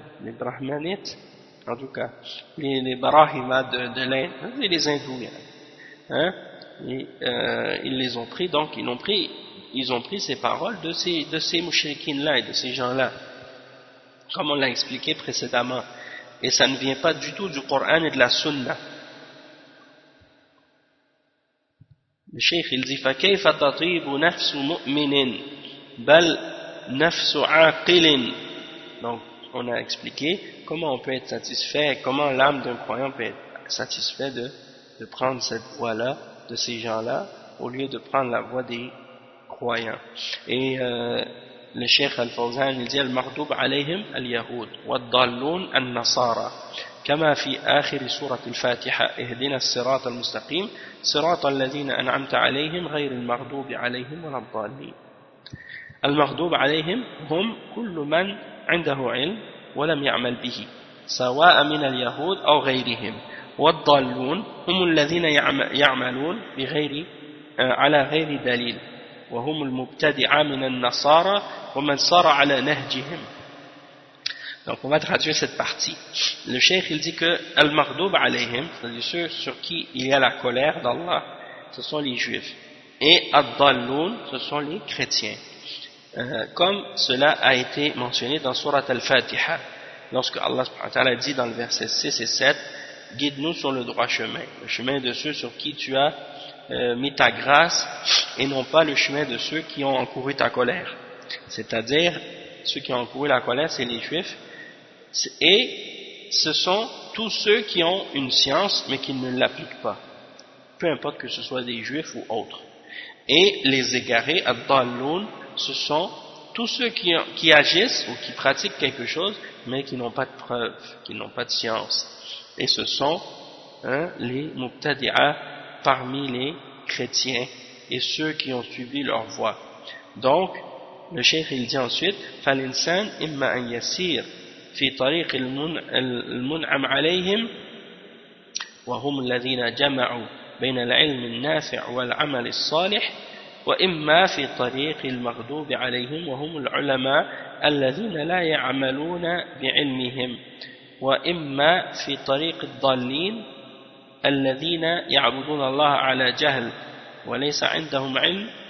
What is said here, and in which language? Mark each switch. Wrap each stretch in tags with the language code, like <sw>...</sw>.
<fr>Les Brahmanites, en tout cas, les Brahima de l'Inde, et les Hindous, hein, ils les ont pris, donc ils ont pris ces paroles de ces mushrikines-là et de ces gens-là, comme on l'a expliqué précédemment. Et ça ne vient pas du tout du Coran et de la Sunna. Le Cheikh, il dit,</fr> <ar>فَكَيْفَ تَطِيبُ نَفْسُ مُؤْمِنٍ بَلْ نَفْسُ عَقِلٍ.</ar> <fr>Donc, on a expliqué comment on peut être satisfait, comment l'âme d'un croyant peut être satisfait de prendre cette voie-là, de ces gens-là, au lieu de prendre la voie des croyants. Et le Cheikh Al-Fawzan, il dit,</fr> <ar>Al-Mardoub alayhim al-Yahoud, wa-Dalloun al-Nasara, kama fi akhiri surat al-Fatiha, ihdina al-Sirat al-Mustaqim, Sirat al-Ladina an'amta alayhim, ghayr al-Mardoub alayhim wa-Dallin. المغضوب عليهم هم كل من عنده علم ولم يعمل به سواء من اليهود أو غيرهم والضالون هم الذين يعملون بغير على غير دليل وهم المبتدع من النصارى ومن صار على نهجهم.</ar> <fr>Donc on va traduire cette partie. Le cheikh il dit que</fr> <ar>المغضوب عليهم,</ar> <fr>c'est-à-dire ceux sur qui il y a la colère d'Allah, ce sont les juifs, et</fr> <ar>الضالون,</ar> <fr>ce sont les chrétiens. Comme cela a été mentionné dans Surat Al-Fatiha, lorsque Allah subhanahu wa ta'ala dit dans le verset 6 et 7, guide-nous sur le droit chemin, le chemin de ceux sur qui tu as mis ta grâce, et non pas le chemin de ceux qui ont encouru ta colère. C'est-à-dire, ceux qui ont encouru la colère, c'est les juifs, et ce sont tous ceux qui ont une science, mais qui ne l'appliquent pas, peu importe que ce soit des juifs ou autres. Et les égarés, Ad-Dalloun, ce sont tous ceux qui agissent ou qui pratiquent quelque chose, mais qui n'ont pas de preuves, qui n'ont pas de science. Et ce sont les Mubtadi'a parmi les chrétiens et ceux qui ont suivi leur voie. Donc, le cheikh il dit ensuite,</fr> <ar>« فَالْإِنسَانِ إِمَّا أَنْ يَسِيرْ فِي طَرِيقِ الْمُنْعَمْ عَلَيْهِمْ وَهُمْ الَّذِينَ جَمَعُوا بَيْنَ الْعِلْمِ النَّافِعُ وَالْعَمَلِ الصَّالِحِ وَإِمَّا فِي طَرِيقِ الْمَغْضُوبِ عَلَيْهِمْ وَهُمُ الْعُلَمَاءَ الَّذِينَ لَا يَعْمَلُونَ بِعِلْمِهِمْ وَإِمَّا فِي طَرِيقِ الضَّالِّينَ الَّذِينَ يَعْبُدُونَ اللَّهَ عَلَى جَهْلٍ وَلَيْسَ عِنْدَهُمْ عِلْمٍ</ar>